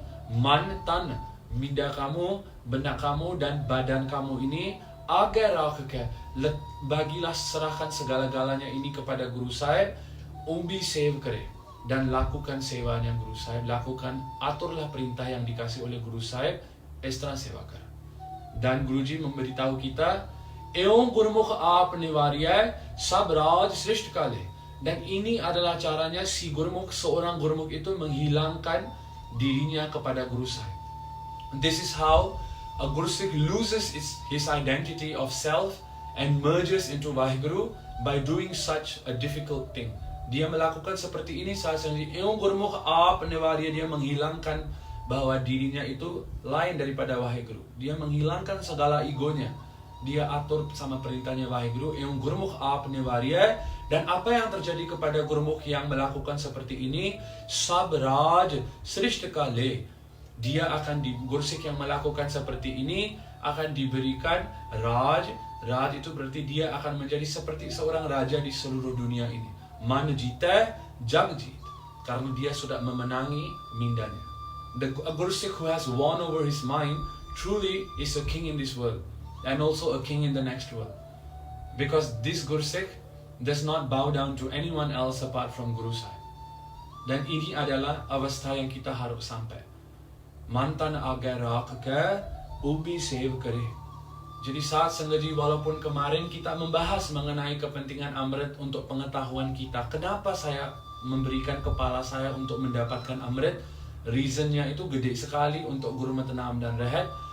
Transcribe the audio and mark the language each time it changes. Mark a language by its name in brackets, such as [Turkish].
[Indonesian] Mantan, minda kamu, benak kamu, dan badan kamu ini agar rakh ke, bagilah, serahkan segala-galanya ini kepada Guru Sahib, [Punjabi] ubi save kare, [Indonesian] dan lakukan sewanya Guru Sahib, lakukan, aturlah perintah yang dikasih oleh Guru Sahib, istana sewa kar. Dan Guruji memberitahu kita, [Punjabi] Eong Gurmukh aap niwariya sab raj srishti kale. [Indonesian] Dan ini adalah caranya si Gurmukh, seorang Gurmukh itu menghilangkan dirinya kepada Guru Sahib. [English] This is how a Gursik loses his identity of self and merges into Vaheguru by doing such a difficult thing. [Indonesian] Dia melakukan seperti ini saat sendiri. [Punjabi] Eong Gurmukh aap niwariya, [Indonesian] dia menghilangkan bahwa dirinya itu lain daripada Vaheguru. Dia menghilangkan segala egonya. Dia atur sama perintahnya Vaheguru. [Punjabi] Eong Gurmukh aap niwariya. [Indonesian] Dan apa yang terjadi kepada Gurmukh yang melakukan seperti ini? [Punjabi] Sab raj srishti kale. [Indonesian] Dia akan Gursik yang melakukan seperti ini akan diberikan raj. Raj itu berarti dia akan menjadi seperti seorang raja di seluruh dunia ini. [Punjabi] Man jita jag jit. [Indonesian] Karena dia sudah memenangi mindanya. [English] A Gursik who has won over his mind truly is a king in this world and also a king in the next world. Because this Gursik does not bow down to anyone else apart from Guru Sahib. [Indonesian] Dan ini adalah avastha yang kita harus sampai. [Punjabi] Mantan agar rakh ke ubi save kare. [Indonesian] Jadi saat sengaja, walaupun kemarin kita membahas mengenai kepentingan Amrit untuk pengetahuan kita, kenapa saya memberikan kepala saya untuk mendapatkan Amrit, reasonnya itu gede sekali untuk Guru Matanam dan Rehat.